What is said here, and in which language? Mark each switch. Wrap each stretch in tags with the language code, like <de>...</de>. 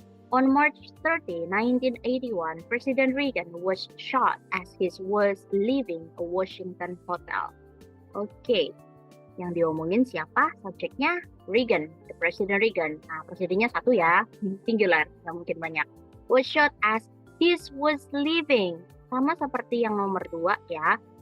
<en>On March 30, 1981, President Reagan was shot as he was leaving a Washington hotel.</en> <id>Oke, yang diomongin siapa? Subjeknya Reagan, the President Reagan. Nah, presidennya satu ya, singular, nggak mungkin banyak.</id> <en>Was shot as he was leaving.</en> <id>Sama seperti yang nomor 2 ya.</id>